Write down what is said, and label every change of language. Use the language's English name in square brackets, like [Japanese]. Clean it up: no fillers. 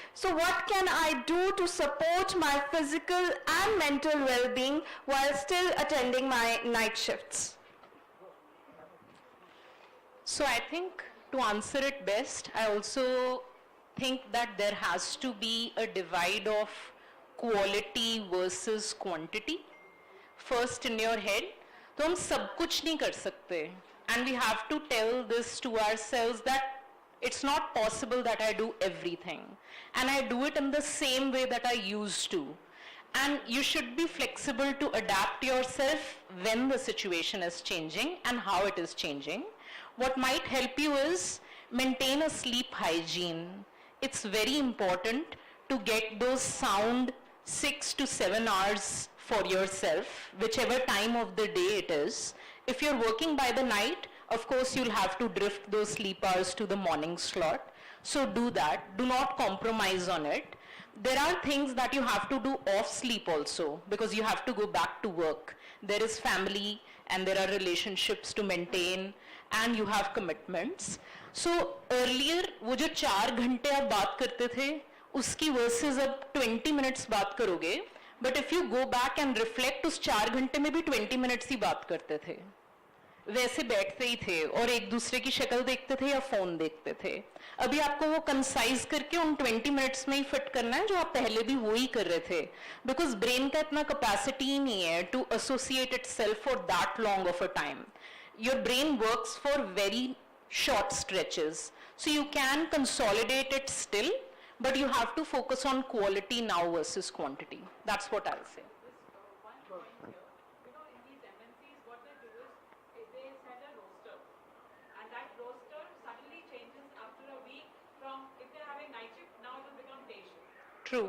[English] So what can I do to support my physical and mental well-being while still attending my night shifts? So I think to answer it best, I also think that there has to be a divide of quality versus quantity. First in your head, [Hindi] तो हम सब कुछ नहीं कर सकते. [English] And we have to tell this to ourselves that it's not possible that I do everything. And I do it in the same way that I used to. And you should be flexible to adapt yourself when the situation is changing and how it is changing. What might help you is maintain a sleep hygiene. It's very important to get those sound 6 to 7 hours for yourself, whichever time of the day it is. If you're working by the night, of course you'll have to drift those sleep hours to the morning slot. So do that. Do not compromise on it. There are things that you have to do off sleep also because you have to go back to work. There is family and there are relationships to maintain and you have commitments. [Hindi] So earlier वो जो 4 घंटे आप बात करते थे उसकी versus अब 20 minutes बात करोगे, [English] but if you go back and reflect [Hindi] उस 4 घंटे में भी 20 minutes ही बात करते थे, वैसे बैठते ही थे और एक दूसरे की शक्ल देखते थे या फोन देखते थे. अभी आपको वो कंसाइज करके उन 20 मिनट्स में ही फिट करना है जो आप पहले भी वो ही कर रहे थे, बिकॉज ब्रेन का इतना कैपेसिटी ही नहीं है [English] To associate itself for that long of a time. Your brain works for very short stretches, so you can consolidate it still, but you have to focus on quality now versus quantity. That's what I'll say. True.